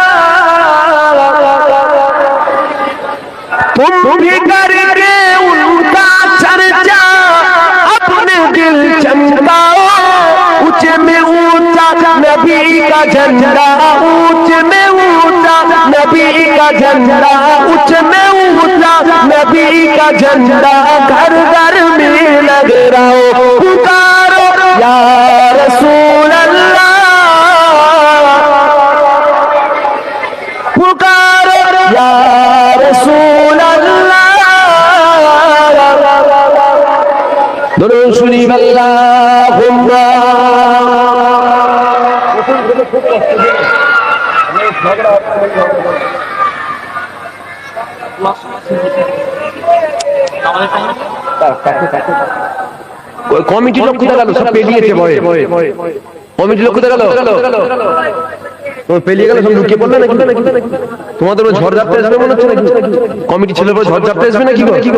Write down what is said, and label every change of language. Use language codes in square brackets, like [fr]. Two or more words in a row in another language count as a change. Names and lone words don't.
[ur] تم بھی کر کے ان کا چرچا اپنے دل چمکاؤ اونچے میں اونچا نبی کا جھنڈا اونچے میں اونچا نبی کا جھنڈا اونچے میں اونچا نبی کا جھنڈا گھر گھر میں لگ رہا پکارو [ar] یا رسول اللہ [ur] پکارو [ar] یا رسول اللہ [ur] درود شریف اللہم [bn] কমিটি লোক কোথায় গেল সব পেলিয়েছে ভয়ে কমিটি লোক কোথায় গেল পেলিয়ে গেল সব লুকিয়ে পড়লে নাকি তোমাদের ঝড় ঝাপটা আসবে মনে হচ্ছে নাকি কমিটি ছেলের পর ঝড় ঝাপটা আসবে নাকি